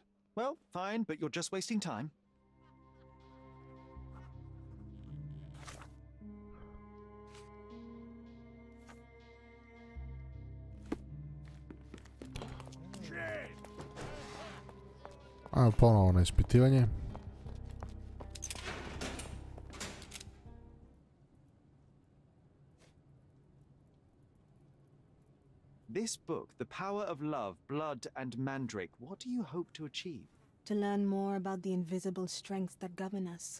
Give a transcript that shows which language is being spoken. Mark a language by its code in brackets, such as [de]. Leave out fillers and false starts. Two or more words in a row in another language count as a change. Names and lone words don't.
[en] Well, fine, but you're just wasting time. [sr] A ponovo na ispitivanje. [en] This book, The Power of Love, Blood and Mandrake, what do you hope to achieve? To learn more about the invisible strengths that govern us.